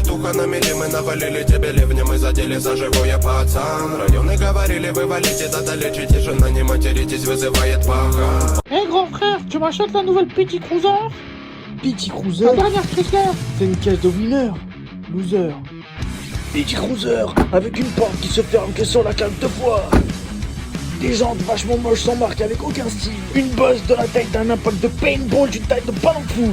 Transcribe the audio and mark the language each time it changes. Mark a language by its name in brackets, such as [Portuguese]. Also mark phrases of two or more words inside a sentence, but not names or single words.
[Russian] штука на мели, мы навалили тебе ливни, мы задели за живое, пацан. Районы говорили, вы валите, да долечите, тишина, не материтесь, вызывает пахан. [French] Hé grand frère, tu m'achètes la nouvelle Petit Cruiser? Petit Cruiser? La dernière Chrysler? C'est une caisse de winner, loser. Petit Cruiser, avec une porte qui se ferme que sur la cale deux fois. Des jantes vachement moches sans marque avec aucun style. Une bosse de la taille d'un impact de paintball d'une taille de ballon de foot.